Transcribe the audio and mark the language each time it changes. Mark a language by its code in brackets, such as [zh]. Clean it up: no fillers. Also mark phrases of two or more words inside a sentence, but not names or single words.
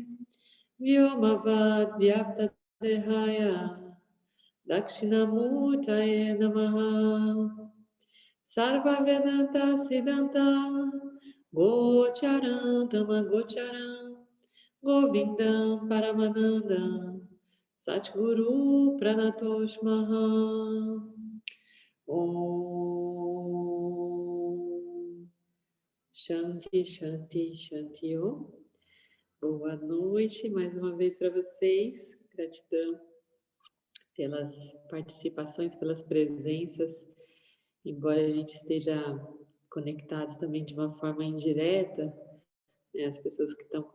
[sa] Vyomavad Vyapta Dehaya Dakshinamurtaye Namaha Sarva Vedanta Siddhanta Gocharam Tamagocharam Govindam Paramanandam Satguru Pranatosh Maha Om Shanti, Shanti, Shanti Om. [pt] Boa noite mais uma vez para vocês. Gratidão pelas participações, pelas presenças. Embora a gente esteja conectados também de uma forma indireta, né, as pessoas que estão